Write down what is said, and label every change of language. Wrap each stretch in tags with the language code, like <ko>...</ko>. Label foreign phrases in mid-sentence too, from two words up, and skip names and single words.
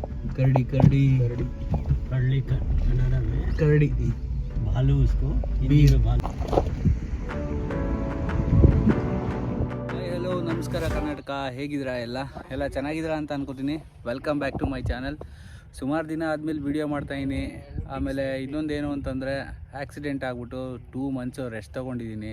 <kn>ಕರಡಿ ಕರಡಿ ಕರಡಿ ಕರಡಿ</kn> <hi>कन्नड़ में</hi> <kn>करड़ी</kn> <hi>भालू, उसको हिंदी में भालू।</hi> <kn>ಹಲೋ ನಮಸ್ಕಾರ ಕರ್ನಾಟಕ, ಹೇಗಿದ್ದೀರಾ? ಎಲ್ಲ ಚೆನ್ನಾಗಿದ್ದೀರಾ ಅಂತ ಅನ್ಕೋತೀನಿ.</kn> <en>Welcome back to my channel.</en> <kn>ಸುಮಾರು ದಿನ ಆದಮೇಲೆ ವೀಡಿಯೋ ಮಾಡ್ತಾಯಿದ್ದೀನಿ. ಆಮೇಲೆ ಇನ್ನೊಂದೇನು ಅಂತಂದರೆ ಆಕ್ಸಿಡೆಂಟ್ ಆಗಿಬಿಟ್ಟು 2</kn> <en>months rest</en> <kn>ತೊಗೊಂಡಿದ್ದೀನಿ.</kn>